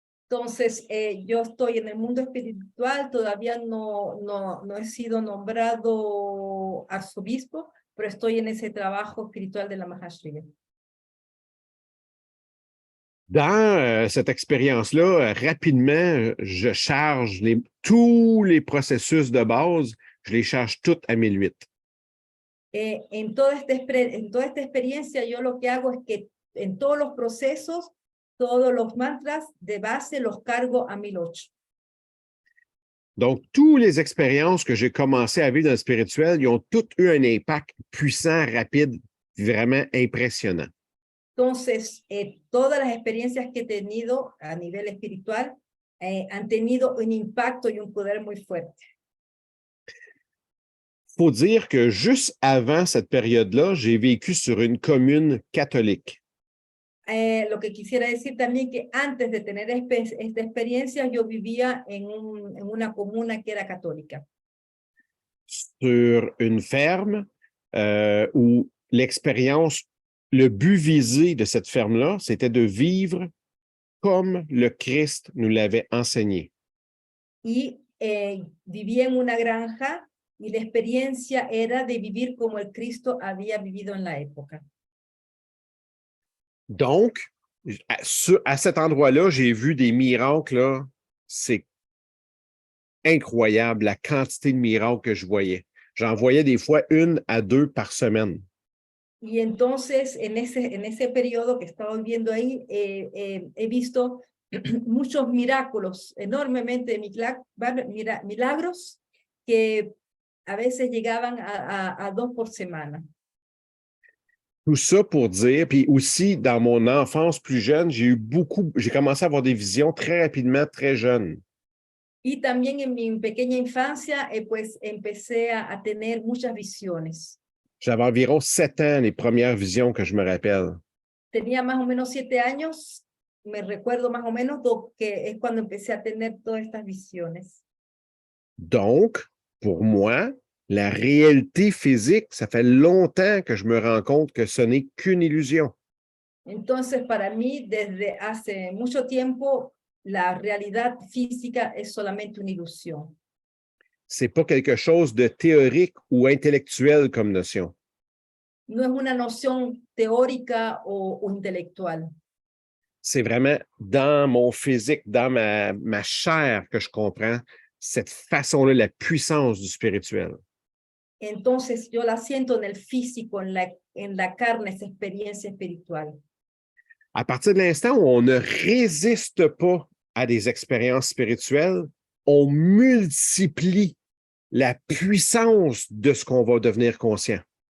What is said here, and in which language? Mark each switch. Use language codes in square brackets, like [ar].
[es] Entonces, yo estoy en el mundo espiritual, todavía no he sido nombrado arzobispo, pero estoy en ese trabajo espiritual de la Mahashriya. [fr] Dans cette expérience-là, rapidement, je charge tous les processus de base, je les charge tous à 1008. [es] En toda esta experiencia, yo lo que hago es que en todos los procesos, todos los mantras de base los cargo a 1008. [fr] Donc, toutes les expériences que j'ai commencé à vivre dans le spirituel, ils ont toutes eu un impact puissant, rapide, vraiment impressionnant. [es] Entonces, todas las experiencias que he tenido a nivel espiritual han tenido un impacto y un poder muy fuerte. [fr] Il faut dire que juste avant cette période-là, j'ai vécu sur une commune catholique. [es] Lo que quisiera decir también que antes de tener esta experiencia, yo vivía en una comuna que era católica. [fr] Sur une ferme où l'expérience, le but visé de cette ferme-là, c'était de vivre comme le Christ nous l'avait enseigné. [es] Y vivía en una granja y la experiencia era de vivir como el Cristo había vivido en la época. [fr] Donc, à cet endroit-là, j'ai vu des miracles, là, c'est incroyable la quantité de miracles que je voyais. J'en voyais des fois 1 à 2 par semaine. [es] Y entonces, en ese periodo que estaba viviendo ahí, he visto muchos milagros, enormemente milagros que a veces llegaban a 2 por semana. [fr] Tout ça pour dire, puis aussi dans mon enfance plus jeune, j'ai commencé à avoir des visions très rapidement, très jeune. [es] Y también en mi pequeña infancia, pues empecé a tener muchas visiones. [fr] J'avais environ 7 ans, les premières visions que je me rappelle. [es] Tenía más o menos 7 años me recuerdo más o menos que es cuando empecé a tener todas estas visiones. [fr] Donc, pour moi, la réalité physique, ça fait longtemps que je me rends compte que ce n'est qu'une illusion. [es] Entonces, para mí, desde hace mucho tiempo, la realidad física es solamente una ilusión. [fr] C'est pas quelque chose de théorique ou intellectuel comme notion. [es] No es una noción teórica o intelectual. [fr] C'est vraiment dans mon physique, dans ma chair que je comprends cette façon-là, la puissance du spirituel. [es] Entonces, yo la siento en el físico, en la carne, esa experiencia espiritual. [fr] À partir de l'instant où on ne résiste pas à des expériences spirituelles, on multiplie la puissance de ce qu'on va devenir conscient.